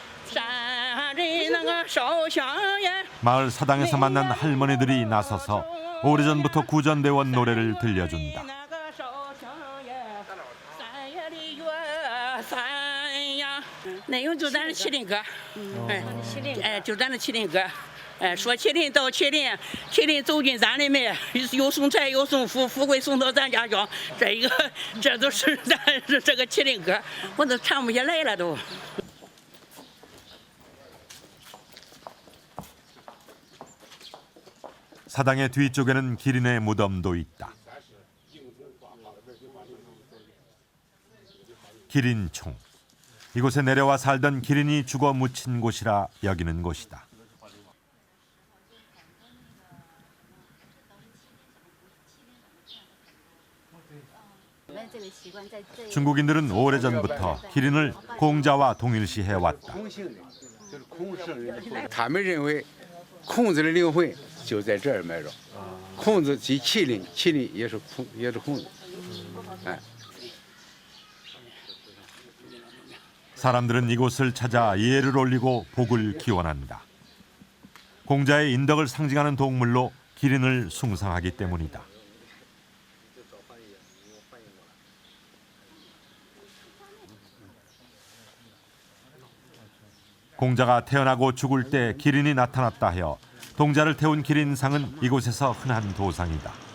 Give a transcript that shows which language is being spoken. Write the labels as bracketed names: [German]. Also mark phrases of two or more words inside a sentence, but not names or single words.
[Korean] 마을 사당에서 만난 할머니들이 나서서 오래전부터 구전되어 온 노래를 들려준다. [Chinese] 那有就咱的麒麟歌，就咱的麒麟歌，说麒麟到麒麟，麒麟走进咱的门，又送财又送福，富贵送到咱家乡。这都是咱这个麒麟歌，我都唱不下来了都。 [Korean] 사당의 뒤쪽에는 기린의 무덤도 있다. 기린총. 이곳에 내려와 살던 기린이 죽어 묻힌 곳이라 여기는 곳이다. 중국인들은 오래전부터 기린을 공자와 동일시해왔다. [Chinese] 他们认为孔子的灵魂就在这儿埋着。孔子即麒麟，麒麟也是孔子。 [Korean] 사람들은 이곳을 찾아 예를 올리고 복을 기원한다. 공자의 인덕을 상징하는 동물로 기린을 숭상하기 때문이다. 공자가 태어나고 죽을 때 기린이 나타났다 하여 동자를 태운 기린상은 이곳에서 흔한 도상이다.